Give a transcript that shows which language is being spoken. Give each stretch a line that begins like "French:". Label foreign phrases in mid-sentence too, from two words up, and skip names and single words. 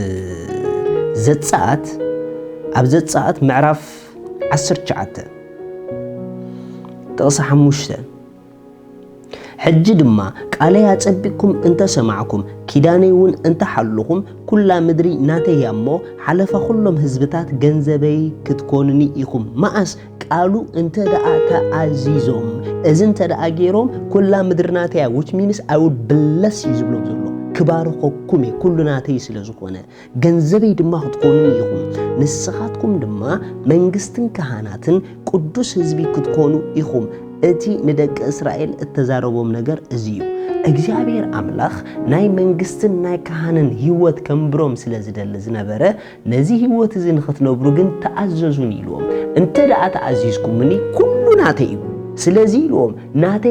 Tigrinya: ዘጸአት ምዕራፍ 19 ጥቕሲ 5 ሕጂ ድማ ቃለይ አጸቢቅኩም እንተ ሰማዕኩም ኪዳነይውን እንተ ሓልኹም ኩላ ምድሪ ናተይ እሞ ሓለፋ ኩሎም ህዝብታት ገንዘበይ ክትኮኑኒ ኢኹም ማኣስ ቃሉ እንተ ደኣ ተኣዚዞም እዚ እንተ ደኣ ገይሮም ኩላ ምድሪ ናተይ
English: which means I would bless you
Tigrinya: ዝብሎም ዘሎ ክባርኸኩም ኩሉ ናተይ ስለ ዝኾነ ገንዘበይ ድማ ክትኮኑኒ ኢኹም ንስኻትኩም ድማ መንግስትን ካህናትን ቅዱስ ህዝቢ ክትኮኑ ኢኹም እቲ ንደቂ እስራኤል እተዛረቦም ነገር እዚዩ እግዚአብሔር አምላኽ ናይ መንግስትን ናይ ካህንን ህይወት ከምብሮም ስለዝደለ ዝነበረ ነዚ ህይወት እዚ ንኽትነብሩ ግን ተኣዘዙን ኢልዎም እንተ ደኣ ተኣዚዝኩምኒ ኩሉ ናተይ እዩ ስለዚ ኢልዎም ናተይ